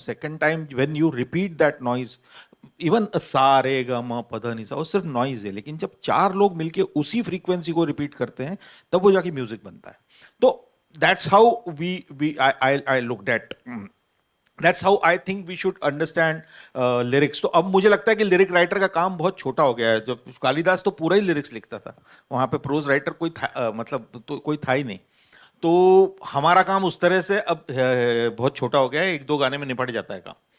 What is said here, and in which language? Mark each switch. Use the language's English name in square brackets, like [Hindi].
[English] Second time when you repeat that noise, even a [Hindi] सा रे ग म प ध नि सा, वो सिर्फ नॉइज है, लेकिन जब 4 लोग मिलके उसी फ्रीक्वेंसी को रिपीट करते हैं तब वो जाके म्यूजिक बनता है। तो [English] that's how I looked at, that's how I think we should understand lyrics। [Hindi] तो अब मुझे लगता है कि लिरिक राइटर का काम बहुत छोटा हो गया है। जब कालिदास तो पूरा ही लिरिक्स लिखता था, वहां पे प्रोज राइटर कोई मतलब तो कोई था ही नहीं। तो हमारा काम उस तरह से अब बहुत छोटा हो गया है, 1-2 गाने में निपट जाता है काम।